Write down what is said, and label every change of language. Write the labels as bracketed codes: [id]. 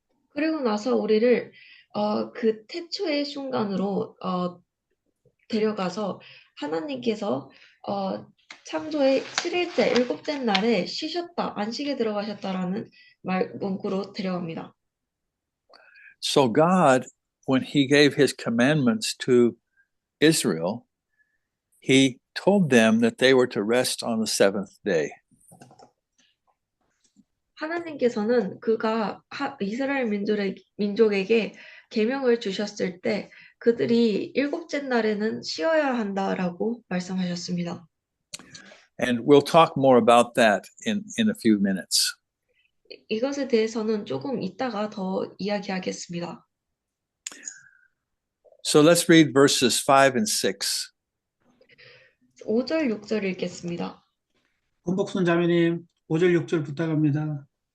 [ko] 그리고 나서 우리를 그 태초의 순간으로 데려가서 하나님께서 창조의 7일째, 일곱째 날에 쉬셨다, 안식에 들어가셨다라는 문구로 데려갑니다. [en] So God, when he gave his commandments to Israel, he told them that they were to rest on the seventh day. [ko] 하나님께서는 그가 이스라엘 민족에게 계명을 주셨을 때 그들이 일곱째 날에는 쉬어야 한다라고 말씀하셨습니다. [en] And we'll talk more about that in a few minutes. [ko] 이것에 대해서는 조금 이따가 더 이야기하겠습니다. [en] So let's read verses 5 and 6. [ko] 5절, 6절 읽겠습니다. 권복순 자매님 5절 6절 부탁합니다.